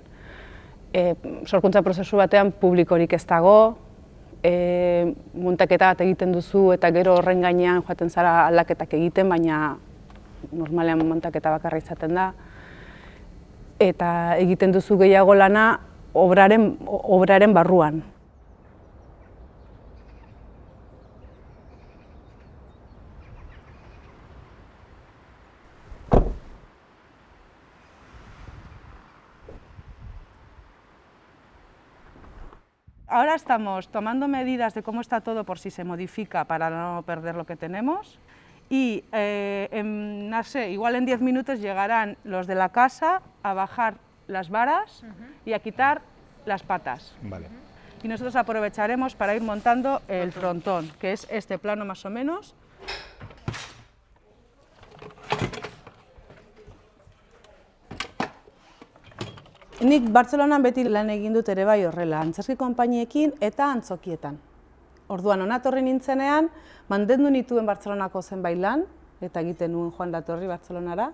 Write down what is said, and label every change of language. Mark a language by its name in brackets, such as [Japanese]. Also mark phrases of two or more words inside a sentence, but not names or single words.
[Basque] Sorkuntza prozesu batean publikorik ez dago, muntaketa bat egiten duzu eta gero horren gainean joaten zara aldaketak egiten, baina normalean muntaketa bakarra izaten da. Eta egiten duzu gehiago lana obraren barruan. [Spanish] Ahora estamos tomando medidas de cómo está todo por si se modifica para no perder lo que tenemos y igual en 10 minutos llegarán los de la casa a bajar las varas y a quitar las patas. Vale. Y nosotros aprovecharemos para ir montando el frontón, que es este plano más o menos. [Basque] Nik Bartzelonan beti lan egin dut ere bai horrela, antzerki konpainiekin eta antzokietan. Orduan, hona etorri nintzenean, mantendu nituen Bartzelonako zenbait lan, eta egiten nuen joan datorri Bartzelonara.